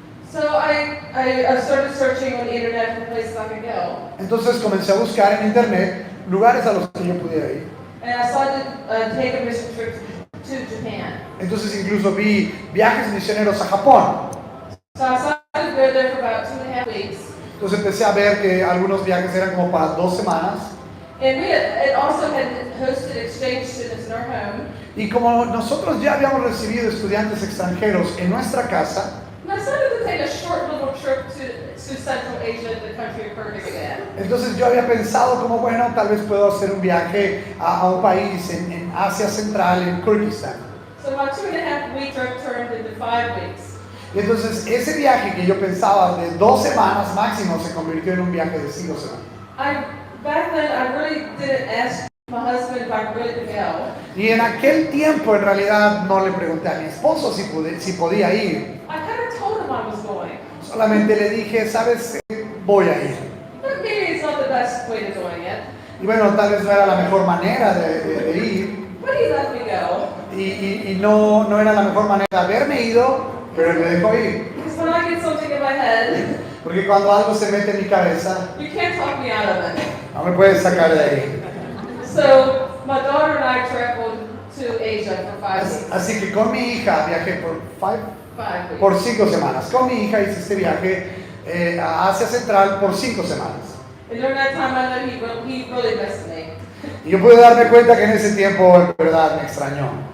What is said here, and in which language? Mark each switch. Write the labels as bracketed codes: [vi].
[en] So I started searching on the internet for places I could go. [es] Entonces comencé a buscar en internet lugares a los que yo pudiera ir. [en] And I decided to take a mission trip to Japan. [es] Entonces incluso vi viajes misioneros a Japón. [en] So I decided to go there for about 2.5 weeks. [es] Entonces empecé a ver que algunos viajes eran como para 2 semanas. [en] And we had also had hosted exchange students in our home. [es] Y como nosotros ya habíamos recibido estudiantes extranjeros en nuestra casa, [en] And I decided to take a short little trip to Central Asia, the country of Kyrgyzstan. [es] entonces yo había pensado como, bueno, tal vez puedo hacer un viaje a un país en Asia Central, en Kyrgyzstan. [en] So my 2.5 week trip turned into 5 weeks. [es] Y entonces ese viaje que yo pensaba de 2 semanas máximo se convirtió en un viaje de 5 semanas. [en] Back then, I really didn't ask my husband if I really could go. [es] Y en aquel tiempo en realidad no le pregunté a mi esposo si podía ir. [en] I kind of told him I was going. [es] Solamente le dije, sabes, voy a ir. [en] But maybe it's not the best way of doing it. [es] Y bueno, tal vez no era la mejor manera de ir. [en] But he let me go. [es] Y no era la mejor manera de haberme ido, pero él me dejó ir. [en] Because when I get something in my head, [es] Porque cuando algo se mete en mi cabeza, [en] you can't talk me out of it. [es] no me puedes sacar de ahí. [en] So my daughter and I traveled to Asia for 5 weeks. [es] Así que con mi hija viajé [en] Five [es] por [en] weeks. [es] 5 semanas. Con mi hija hice este viaje a Asia Central por 5 semanas. [en] And during that time, I know he really missed me. [es] Y yo pude darme cuenta que en ese tiempo en verdad me extrañó.